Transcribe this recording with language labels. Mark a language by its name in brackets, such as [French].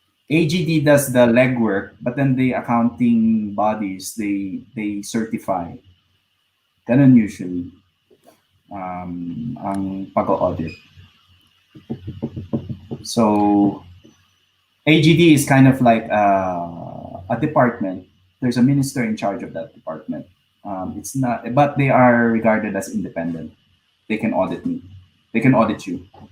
[English] AGD does the legwork, but then the accounting bodies, they certify. [Filipino] Ganun usually ang pag-audit. [English] So AGD is kind of like a department. There's a minister in charge of that department. It's not, but they are regarded as independent. They can audit me. They can audit you.